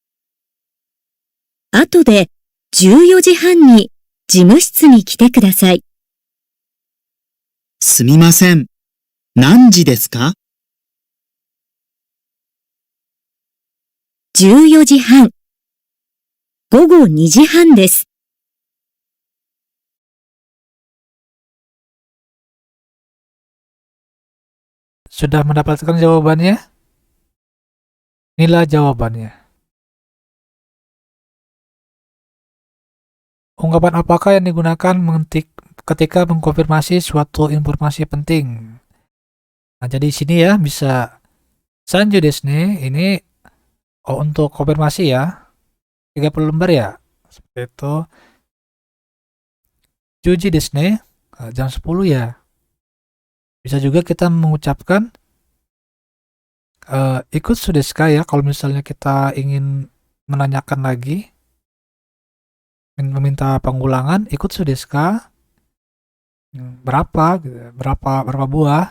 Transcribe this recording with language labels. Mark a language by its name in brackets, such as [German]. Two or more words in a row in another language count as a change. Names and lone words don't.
[Japanese] 後で14時半に事務室に来てください。すみません。何時ですか 14時半。午後2時半です。 [Indonesian] Sudah mendapatkan jawabannya? Inilah jawabannya. Ungkapan apakah yang digunakan ketika mengkonfirmasi suatu informasi penting? Nah, jadi di sini ya bisa [Japanese] 三十ですね, [Indonesian] ini untuk konfirmasi ya. 30 lembar ya. Seperti itu. [Japanese] 十時ですね, [Indonesian] jam 10 ya. Bisa juga kita mengucapkan [Japanese] いくつですか [Indonesian] ya, kalau misalnya kita ingin menanyakan lagi, meminta pengulangan, [Japanese] いくつですか [Indonesian] berapa gitu, berapa buah.